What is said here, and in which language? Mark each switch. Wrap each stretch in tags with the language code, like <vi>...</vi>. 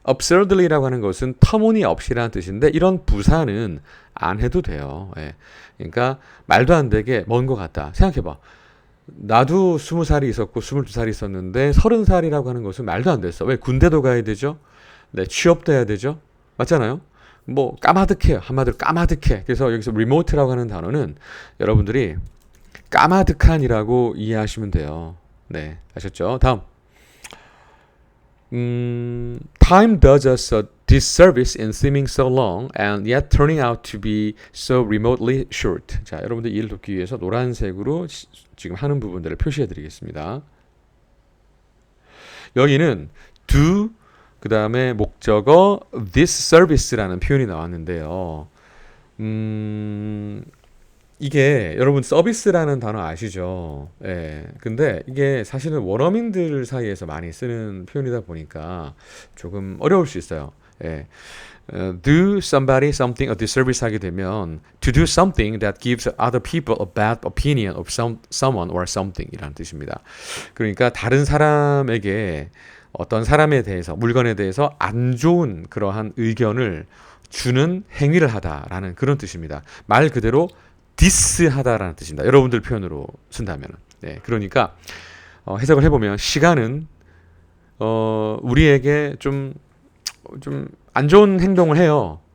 <ko>absurdly라고 하는 것은 터무니없이라는 뜻인데 이런 부사는 안 해도 돼요. 예. 그러니까 말도 안 되게 먼 것 같다. 생각해봐. 나도 20살이 있었고 22살이 있었는데 30살이라고 하는 것은 말도 안 됐어. 왜? 군대도 가야 되죠. 네, 취업도 해야 되죠. 맞잖아요. 뭐 까마득해요. 한마디로 까마득해. 그래서 여기서 remote라고 하는 단어는 여러분들이 까마득한이라고 이해하시면 돼요. 네, 아셨죠? 다음.</ko> <en>Time does us a disservice in seeming so long and yet turning out to be so remotely short.</en> <ko>자, 여러분들 이해를 돕기 위해서 노란색으로 지금 하는 부분들을 표시해 드리겠습니다. 여기는 do 그 다음에 목적어 disservice라는 표현이 나왔는데요. 이게 여러분 서비스라는 단어 아시죠? 예. 근데 이게 사실은 원어민들 사이에서 많이 쓰는 표현이다 보니까 조금 어려울 수 있어요. 예.</ko> <en>do somebody something a disservice</en> <ko>하게 되면</ko> <en>to do something that gives other people a bad opinion of someone or something</en> <ko>이라는 뜻입니다. 그러니까 다른 사람에게 어떤 사람에 대해서 물건에 대해서 안 좋은 그러한 의견을 주는 행위를 하다라는 그런 뜻입니다. 말 그대로 디스하다라는 뜻입니다. 여러분들 표현으로 쓴다면. 네, 그러니까 해석을 해보면 시간은 우리에게 좀 안 좋은 행동을 해요.</ko>